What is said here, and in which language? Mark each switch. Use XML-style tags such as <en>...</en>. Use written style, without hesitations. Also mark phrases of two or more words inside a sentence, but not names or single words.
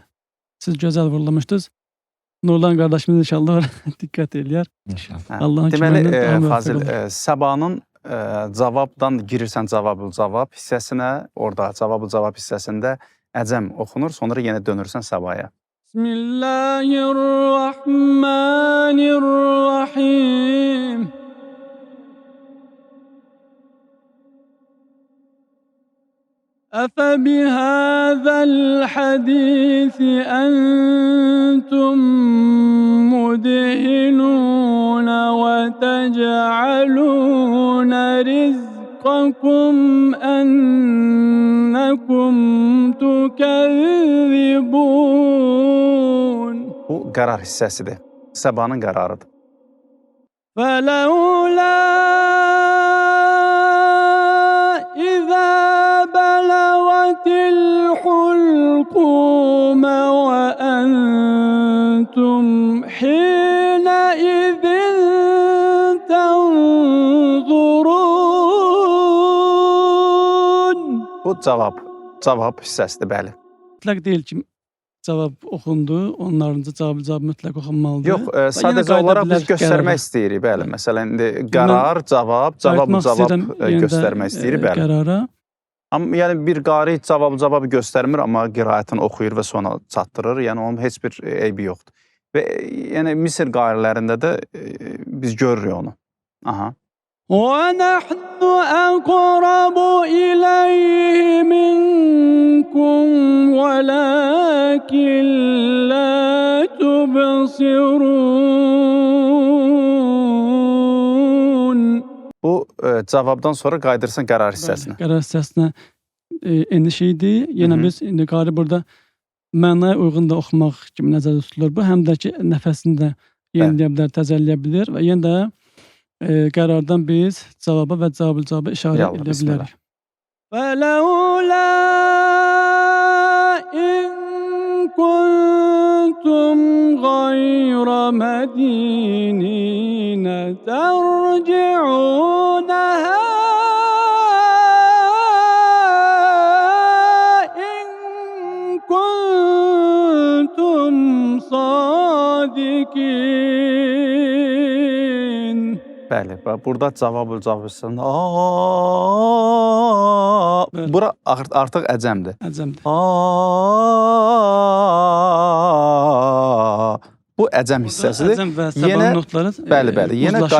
<az>Siz gözəl vurulamışdınız. Nurlan qardaşımız inşallah diqqət eləyər. Deməli, Fazil, Səbanın cavabdan girirsən cavabul cavab hissəsinə, orada cavabul cavab hissəsində əcəm oxunur, sonra yenə dönürsən Səbaya. Bismillahirrahmanirrahim.</az> <ar>أفبهذا الحديث أنتم مدهنون وتجعلون رزقكم أنكم تكذبون.</ar> <az>Bu qərar hissəsidir. Səbanın qərarıdır.</az> <ar>فلولا إذا بلغت الحلقوم وأنتم حينئذ تنظرون.</ar> <az>Bu cavab hissəsidir, bəli. Mütləq deyil ki, cavab oxundu, onların cavab mütləq oxunmalıdır. Yox, sadəcə olaraq biz göstərmək istəyirik, bəli. Məsələn, indi qərar, cavab göstərmək istəyirik, bəli. Qərara. Amma yəni bir qari cavab göstərmir, amma qiraətini oxuyur və sonra çatdırır. Yəni onun heç bir eybi yoxdur. Və yəni Misir qarilərində də biz görürük onu. Aha.</az> <ar>وَنَحْنُ أَقْرَبُ إِلَيْهِ مِنْكُمْ وَلَكِنْ لَا تُبْصِرُونَ.</ar> <az>Bu cavabdan sonra qayıdırsan qərar hissəsinə. Qərar hissəsinə eniş idi. Yenə Hı hı. biz indi qarı burada mənaya uyğun da oxumaq kimi nəzərdə tutulur. Bu həm də ki, nəfəsini də yeniləyə bilər, təzəlləyə bilir və yenə də qərardan biz cavaba və cavabı işarə Yallah, edə bismillah. bilərik.</az> <ar>وَلَوْلَا إِن كُنتُمْ غَيْرَ مَدِينِينَ تَرْجِعُونَهَا إِن كُنتُمْ صَادِقِينَ.</ar> <az>Bəli, və burada cavab hissəsində Bəli. bura artıq əcəmdir. Əcəmdir. Bu əcəm hissəsidir. Əcəm və Yenə- səbanın notları Bəli, yenə uzlaşır,</az>